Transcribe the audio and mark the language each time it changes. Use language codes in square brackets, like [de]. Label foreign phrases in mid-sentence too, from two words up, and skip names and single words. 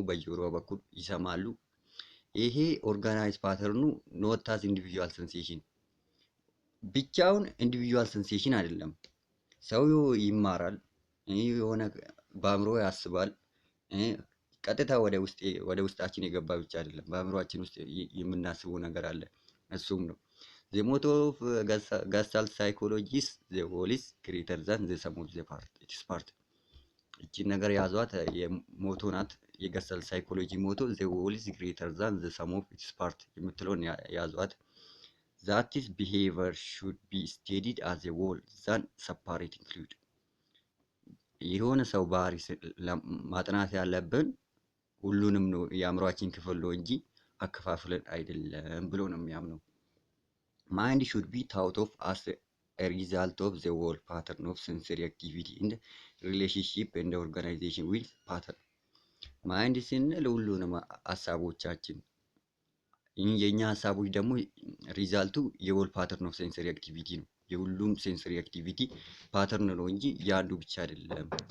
[am] በጆሮ በኩል ይሰማሉ። ይሄ [en] organize pattern not as individual sensation። [am] ብቻውን [en] individual sensation [am] አይደለም። ሰው ይማራል፣ የሆነ በአእምሮ ያስባል። ቀጥታ ወደ ውስጣችን የገባ ብቻ አይደለም፣ በአእምሮአችን ውስጥ የምናስበው ነገር አለ። እሱም ነው [en] the motto of gestalt psychologists the whole is greater than the sum of the parts። [am] እቺ ነገር ያዟት፣ የሞቶ ናት። የገስታልት ሳይኮሎጂ ሞቶ [en] the whole is greater than the sum of its parts [am] የምትለውን ያዟት። [en] that is behavior should be studied as a whole than separating fluid። [am] የሆነ ሰው ባህሪ ማጥናት ያለብን ሁሉንም ነው የአእምሯችን ክፍል ነው እንጂ አከፋፍለን አይደለም ብሎ ነው የሚያምነው። [en] mind should be thought of as result of the whole pattern of sensory activity in relationship and organization with pattern። [am] ማይንድ ስንል ሁሉንም ሀሳቦቻችን፣ የኛ ሀሳቦች ደግሞ ሪዛልቱ [en] whole pattern of sensory activity [am] ነው። የሁሉም ሴንሰሪ አክቲቪቲ ፓተርን ነው እንጂ የአንዱ ብቻ አይደለም።